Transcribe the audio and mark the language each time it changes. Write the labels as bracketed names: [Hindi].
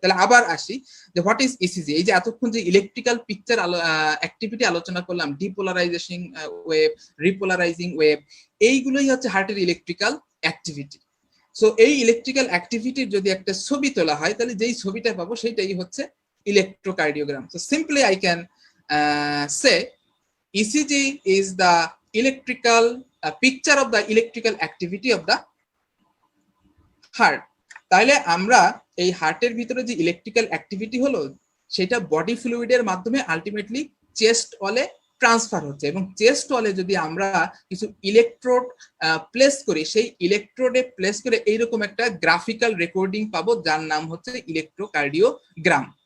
[Bangla] তাহলে আবার আসি যে [English] What is ECG. [Bangla] এই যে এতক্ষণ যে ইলেকট্রিক্যাল পিকচার অ্যাক্টিভিটি আলোচনা করলাম, ডিপোলারাইজেশন ওয়েভ, রিপোলারাইজিং ওয়েভ, এইগুলোই হচ্ছে হার্টের ইলেকট্রিক্যাল অ্যাক্টিভিটি। সো এই ইলেকট্রিক্যাল অ্যাক্টিভিটির যদি একটা ছবি তোলা হয়, তাহলে যেই ছবিটা পাবো সেইটাই হচ্ছে electrocardiogram. [English] So simply I can say ECG is the electrical picture of the electrical activity of the heart. [Bangla] তাহলে আমরা এই হার্টের ভিতরে যে ইলেকট্রিক্যাল অ্যাক্টিভিটি হলো, সেটা বডি ফ্লুইডের মাধ্যমে আলটিমেটলি চেস্ট ওয়ালে ট্রান্সফার হচ্ছে। এবং চেস্ট ওয়ালে যদি আমরা কিছু ইলেকট্রোড প্লেস করি, সেই ইলেকট্রোডে প্লেস করে এইরকম একটা গ্রাফিক্যাল রেকর্ডিং পাবো, যার নাম হচ্ছে ইলেকট্রোকার্ডিওগ্রাম।